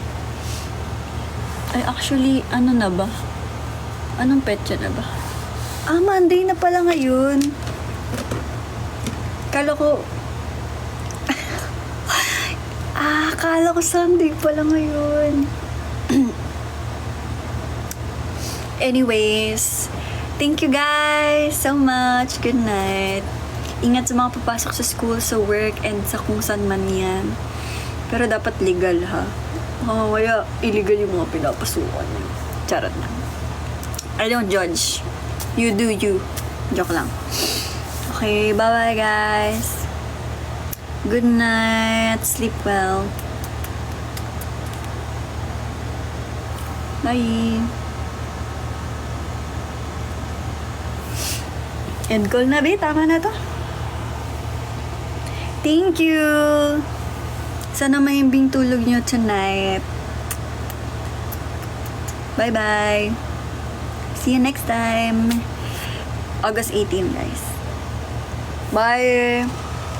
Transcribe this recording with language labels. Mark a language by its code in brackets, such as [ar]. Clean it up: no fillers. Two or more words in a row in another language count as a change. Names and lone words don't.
[tl] Ay, actually, ano na ba? Anong petsa na ba? Monday na pala ngayon. Kala ko... Kala ko Sunday pala ngayon. [en] Anyways, thank you guys so much. Good night. [tl] Ingat sa mga papasok sa school, sa work, and sa kung saan man yan. Pero dapat legal, ha? Kaya illegal yung mga pinapasukan niyo. Charot na. [en] I don't judge. You do you. Joke lang. Okay, bye-bye guys. Good night. Sleep well. Bye. End call [tl] na, be. Tama na to. [en] Thank you. [tl] Sana mahimbing tulog nyo tonight. [en] Bye-bye. See you next time. August 18, guys. Bye.